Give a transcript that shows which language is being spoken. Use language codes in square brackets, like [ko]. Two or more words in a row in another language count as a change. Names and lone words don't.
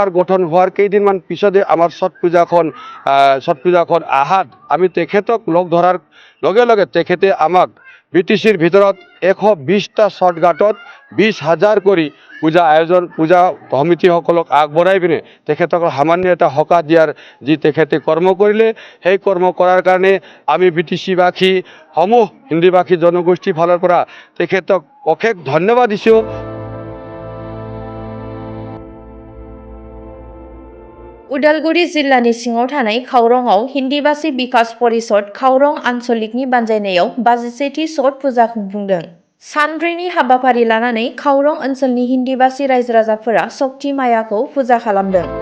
[as] গঠন হোৱাৰ কেইদিনমান পিছতে আমাৰ ছট পূজাখন আহাত আমি তেখেতক লগ ধৰাৰ লগে লগে তেখেতে আমাক বিটিচিৰ ভিতৰত ১২০টা ছট ঘাটত ২০,০০০ কৰি পূজা সমিতিসকলক আগবঢ়াই পিনে তেখেতসকল সামান্য এটা সকাহ দিয়াৰ যি তেখেতে কৰ্ম কৰিলে সেই কৰ্ম কৰাৰ কাৰণে আমি বিটিচিবাসী সমূহ হিন্দীভাষী জনগোষ্ঠীৰ ফালৰ পৰা তেখেতক অশেষ ধন্যবাদ দিছোঁ। [brx] उदालगुरि जिल्लानि सिङाव थानाय खावरंआव हिन्दीभाषी बिकास परिषद खावरं आन्सलिकनि बानजायनायाव 52थि छट पुजा खुंफुंदों। सानब्रैनि हाबाफारि लानानै खावरं ओनसोलनि हिन्दीभाषी रायजो राजाफोरा शक्ति मायाखौ फुजा खालामदों।